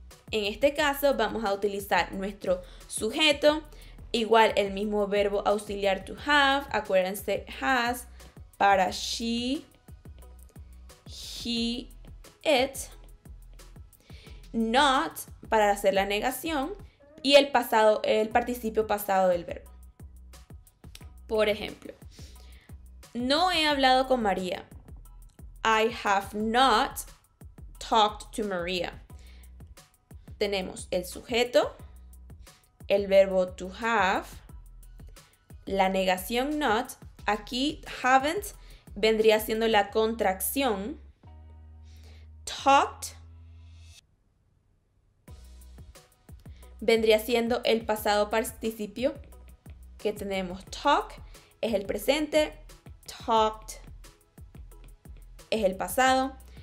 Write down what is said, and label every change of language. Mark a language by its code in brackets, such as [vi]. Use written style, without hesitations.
[es] En este caso vamos a utilizar nuestro sujeto, igual el mismo verbo auxiliar to have, acuérdense, has, para she, he, it. Not, para hacer la negación. Y el participio pasado del verbo. Por ejemplo, no he hablado con María. [en] I have not talked to Maria. [es] Tenemos el sujeto, el verbo to have, la negación not. Aquí haven't vendría siendo la contracción. Talked vendría siendo el pasado participio que tenemos. Talk es el presente. Talked. es el pasado.